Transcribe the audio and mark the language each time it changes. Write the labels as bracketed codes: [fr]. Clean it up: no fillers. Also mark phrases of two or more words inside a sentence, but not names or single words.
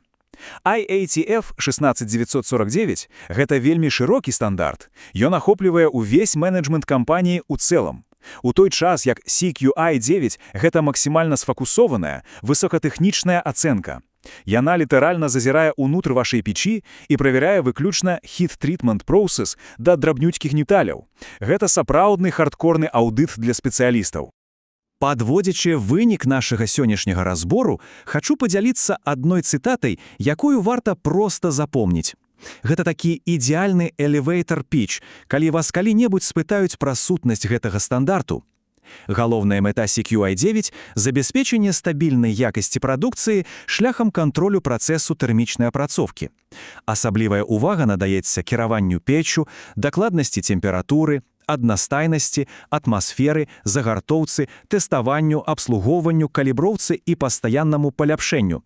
[be] IATF 16949 – гэта вельмі шырокі стандарт. Ён ахоплівае ўвесь менеджмент кампаніі ў цэлым. У той час, як CQI-9 – гэта максімальна сфокусованая, высокатэхнічная ацэнка. Яна літаральна зазірае ўнутр вашай печі і правярае выключна [en] heat-treatment process [be] да драбнюцькіх деталяў. Гэта сапраўдны хардкорны аўдыт для спецыялістаў. Падводзячы вынік нашага сённяшняга разбору, хачу падзяліцца адной цытатай, якую варта проста запомніць. Гэта такі ідэальны [en] elevator pitch, [be] калі вас калі-небудзь спытаюць пра сутнасць гэтага стандарту. Галоўная мэта CQI-9 – забеспечэнне стабільнай якасці прадукцыі шляхам кантролю працэсу тэрмічнай апрацоўкі. Асаблівая ўвага надаецца кіраванню печчу, дакладнасці тэмпературы, аднастайнасці, атмасферы, загартоўцы, тэставанню, абслугоўванню, каліброўцы і пастаяннаму паляпшэнню.